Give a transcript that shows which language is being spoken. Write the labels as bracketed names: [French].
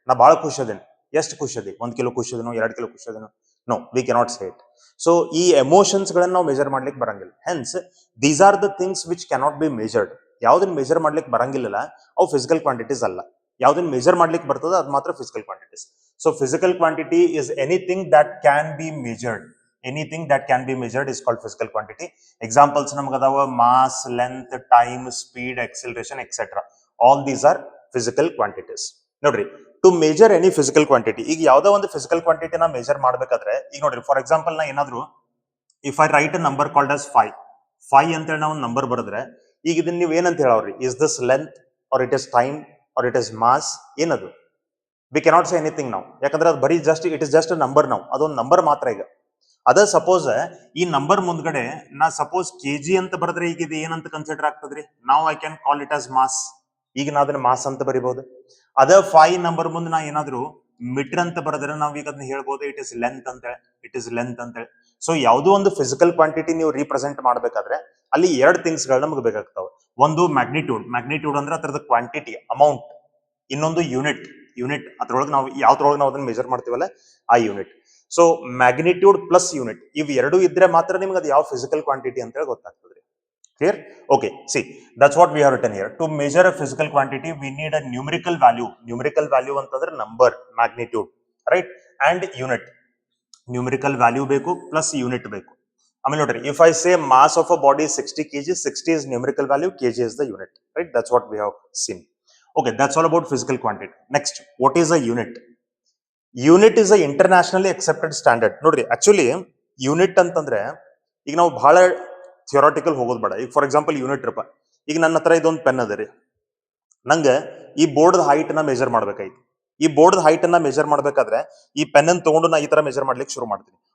[Kannada] ನಾ ಭಾಳ ಖುಷಿ ಅದೇನು, ಎಷ್ಟು ಖುಷಿ ಅದಿ, 1 ಕಿಲೋ ಖುಷಿ ಅದೇನೋ, 2 ಕಿಲೋ ಖುಷಿ ಅದೇನೋ? [English] No, we cannot say it. [Kannada] So ಈ ಎಮೋಷನ್ಸ್ ಗಳನ್ನ ನಾವು ಮೆಜರ್ ಮಾಡ್ಲಿಕ್ಕೆ ಬರಂಗಿಲ್ಲ. [English] Hence these are the things which cannot be measured. [Kannada] ಯಾವ್ದನ್ನ ಮೆಜರ್ ಮಾಡ್ಲಿಕ್ಕೆ ಬರಂಗಿಲ್ಲ ಅವು ಫಿಸಿಕಲ್ ಕ್ವಾಂಟಿಟೀಸ್ ಅಲ್ಲ. ಯಾವ್ದನ್ನ ಮೆಜರ್ ಮಾಡ್ಲಿಕ್ಕೆ ಬರ್ತದ ಅದು ಮಾತ್ರ physical quantities. [English] So physical quantity is anything that can be measured. Anything that can be measured is called physical quantity. Examples [Kannada] ನಮಗೆ ಅದಾವ [English] mass, length, time, speed, acceleration, etc. All these are physical quantities. [Kannada] ನೋಡ್ರಿ, [English] to measure any physical quantity, [Kannada] ಈಗ ಯಾವ್ದೋ ಒಂದು physical ಕ್ವಾಂಟಿಟಿನ measure ಮಾಡ್ಬೇಕಾದ್ರೆ ಈಗ ನೋಡ್ರಿ, for example ನಾ ಏನಾದ್ರು [English] if I write a number called as 5 [Kannada] ಅಂತೇಳಿ ನಾವು ಒಂದು ನಂಬರ್ ಬರೆದ್ರೆ, ಈಗ ಇದನ್ನ ನೀವು ಏನಂತ ಹೇಳವ್ರಿ? [English] Is this length or it is time or it is mass? [Kannada] ಏನದು? [English] we cannot say anything [Kannada] ನಾವು, ಯಾಕಂದ್ರೆ ಅದು ಬರೀ [English] Just it is just a number. [Kannada] ನಾವು ಅದೊಂದು ನಂಬರ್ ಮಾತ್ರ. ಈಗ ಅದ ಸಪೋಸ್ ಈ ನಂಬರ್ ಮುಂದ್ಗಡೆ ನಾ ಸಪೋಸ್ kg ಅಂತ ಬರೆದ್ರೆ ಈಗ ಇದು ಏನಂತ ಕನ್ಸಿಡರ್ ಆಗ್ತದ್ರಿ? ನಾವು [English] I can call it as mass. [Kannada] ಈಗ ನಾ ಅದನ್ನ ಮಾಸ್ ಅಂತ ಬರಿಬಹುದು. ಅದ 5 ನಂಬರ್ ಮುಂದೆ ನಾ ಏನಾದ್ರು ಮೀಟರ್ ಅಂತ ಬರೆದ್ರೆ ನಾವ್ ಈಗ ಅದನ್ನ ಹೇಳ್ಬೋದು [English] it is length [Kannada] ಅಂತ ಹೇಳಿ, ಇಟ್ ಇಸ್ ಲೆಂತ್ ಅಂತ ಹೇಳಿ. ಸೊ ಯಾವುದೋ ಒಂದು ಫಿಸಿಕಲ್ ಕ್ವಾಂಟಿಟಿ ನೀವು ರೀಪ್ರೆಸೆಂಟ್ ಮಾಡ್ಬೇಕಾದ್ರೆ ಅಲ್ಲಿ ಎರಡು ಥಿಂಗ್ಸ್ ಗಳು ನಮ್ಗೆ ಬೇಕಾಗ್ತಾವೆ. ಒಂದು ಮ್ಯಾಗ್ನಿಟ್ಯೂಡ್, ಮ್ಯಾಗ್ನಿಟ್ಯೂಡ್ ಅಂದ್ರೆ ಅದರದ ಕ್ವಾಂಟಿಟಿ ಅಮೌಂಟ್, ಇನ್ನೊಂದು ಯೂನಿಟ್, ಯೂನಿಟ್ ಅದ್ರೊಳಗೆ ನಾವು ಯಾವ್ದ್ರೊಳಗೆ ನಾವು ಅದನ್ನ ಮೆಜರ್ ಮಾಡ್ತೀವಲ್ಲ ಆ unit. So magnitude plus unit ಇವ್ ಎರಡು ಇದ್ರೆ ಮಾತ್ರ ನಿಮ್ಗೆ ಅದು ಯಾವ ಫಿಸಿಕಲ್ ಕ್ವಾಂಟಿಟಿ ಅಂತ ಹೇಳಿ ಗೊತ್ತಾಗ್ತದೆ. [English] Clear? Okay, see, that's what we have written here. To measure a physical quantity, we need a numerical value. Numerical value [Kannada] ಅಂತಂದ್ರೆ [English] number, magnitude, right? And unit. Numerical value [Kannada] ಬೇಕು [English] plus unit [Kannada] ಬೇಕು. ಆಮೇಲೆ ನೋಡ್ರಿ, [English] if I say mass of a body is 60 kg, 60 is numerical value, kg is the unit, right? That's what we have seen. Okay, that's all about physical quantity. Next, what is a unit? Unit is a internationally accepted standard. [Kannada] ನೋಡ್ರಿ, actually unit ಅಂತಂದ್ರೆ ಈಗ ನಾವು ಬಹಳ ಥಿಯೋರಾಟಿಕಲ್ ಹೋಗೋದು ಬೇಡ. ಈಗ for example unit ರೂಪ, ಈಗ ನನ್ನ ಹತ್ರ ಇದೊಂದು ಪೆನ್ ಅದ ರೀ, ನಂಗೆ ಈ ಬೋರ್ಡ್ ಹೈಟ್ ನ ಮೆಜರ್ ಮಾಡ್ಬೇಕಾಯ್ತು. ಈ ಬೋರ್ಡ್ ಹೈಟ್ ಅನ್ನ ಮೆಜರ್ ಮಾಡ್ಬೇಕಾದ್ರೆ ಈ ಪೆನ್ ಅನ್ನು ತಗೊಂಡು ನಾ ಈ ತರ ಮೆಜರ್ ಮಾಡ್ಲಿಕ್ಕೆ ಶುರು ಮಾಡ್ತೀನಿ.